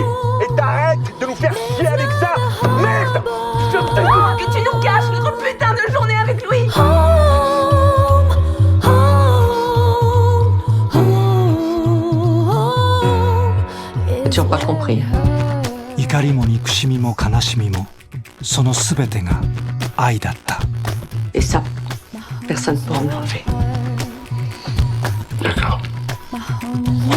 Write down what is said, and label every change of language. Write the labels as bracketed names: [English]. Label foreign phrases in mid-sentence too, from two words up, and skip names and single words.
[French] Et t'arrêtes de nous faire chier avec ça! Merde! Je te... Que tu nous gâches notre putain de journée avec Louis. t'as toujours pas compris. [Japanese] 怒りも憎しみも悲しみもその全てが愛だった。 [French] Et ça, personne ne pourra me l'enlever. D'accord.